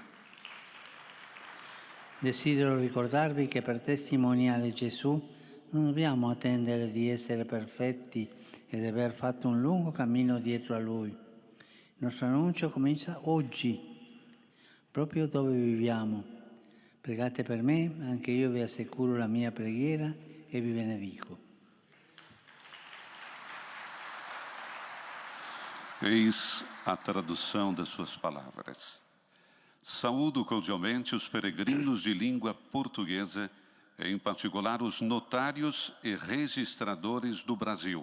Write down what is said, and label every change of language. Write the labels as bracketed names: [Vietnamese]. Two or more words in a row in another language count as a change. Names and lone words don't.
[Italian] Desidero ricordarvi che per testimoniare Gesù non dobbiamo attendere di essere perfetti e di aver fatto un lungo cammino dietro a Lui. Il nostro annuncio comincia oggi, proprio dove viviamo. Pregate per me, anche io vi assicuro la mia preghiera e vi benedico. [Portuguese] Eis a tradução das suas palavras. Saúdo cordialmente os peregrinos de língua portuguesa, em particular os notários e registradores do Brasil.